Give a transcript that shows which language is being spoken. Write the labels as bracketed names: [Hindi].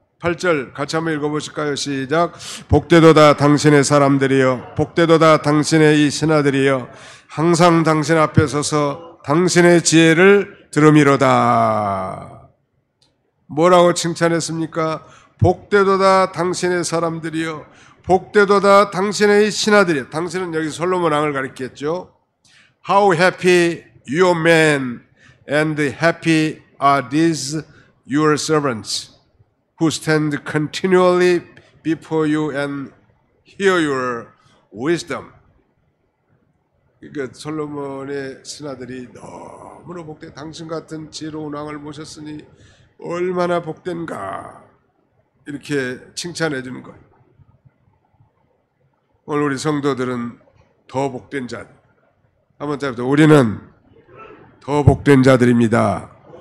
[Korean] 8절 같이 한번 읽어보실까요? 시작. 복되도다 당신의 사람들이여, 복되도다 당신의 이 신하들이여, 항상 당신 앞에 서서 당신의 지혜를 들음이로다. 뭐라고 칭찬했습니까? 복되도다 당신의 사람들이여, 복되도다 당신의 신하들이여. 당신은 여기 솔로몬 왕을 가리켰죠. [English] How happy your men and happy are these your servants who stand continually before you and hear your wisdom. [Korean] 그러니까 솔로몬의 신하들이 너무나 복된, 당신 같은 지혜로운 왕을 모셨으니 얼마나 복된가, 이렇게 칭찬해 주는 거예요. 오늘 우리 성도들은 더 복된 자들. 한번 따라서 우리는 더 복된 자들입니다.